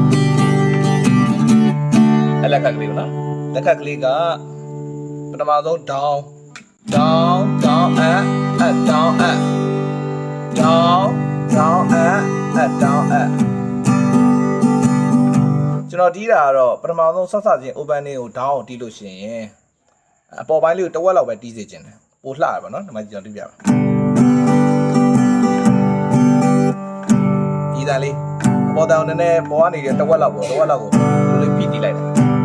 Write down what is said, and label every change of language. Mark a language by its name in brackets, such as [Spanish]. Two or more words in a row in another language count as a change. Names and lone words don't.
[Burmese] အလက်ကလေးကနော်လက်ကလေးကပထမဆုံး [English] down down up down up down up down up [Burmese] ကျွန်တော်တီးတာကတော့ပထမဆုံးဆက်စချင်း open လေးကို down ကိုတီးလို့ရှိရင်အပေါ်ပိုင်းလေးကိုတစ်ဝက်လောက်ပဲတီးစေချင်တယ်ပိုလှရပါနော်ဒီမှာကျွန်တော်တီးပြပါဒီသားလေးအပေါ်တောင်နည်းနည်းပေါ်ကနေတစ်ဝက်လောက်ကိုလိုလေးဖိတီးလိုက်တယ်